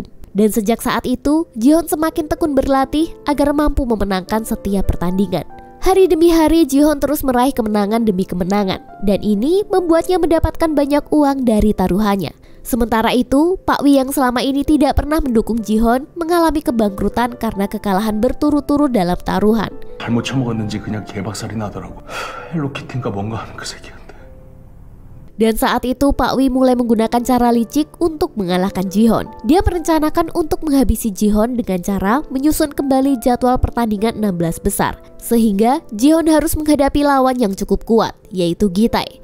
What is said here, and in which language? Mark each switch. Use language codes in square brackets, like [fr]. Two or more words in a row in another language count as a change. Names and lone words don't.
[id] Dan sejak saat itu, Ji-hoon semakin tekun berlatih agar mampu memenangkan setiap pertandingan. Hari demi hari, Ji-hoon terus meraih kemenangan demi kemenangan. Dan ini membuatnya mendapatkan banyak uang dari taruhannya. Sementara itu, Pak Wi yang selama ini tidak pernah mendukung Ji-hoon mengalami kebangkrutan karena kekalahan berturut-turut dalam taruhan. [ko] 잘못 처먹었는지 그냥 개박살이 나더라고. 헬로키티인가 뭔가 하는 그 새끼한테. [id] Dan saat itu Pak Wi mulai menggunakan cara licik untuk mengalahkan Ji-hoon. Dia merencanakan untuk menghabisi Ji-hoon dengan cara menyusun kembali jadwal pertandingan 16 besar. Sehingga Ji-hoon harus menghadapi lawan yang cukup kuat, yaitu Gi-tae.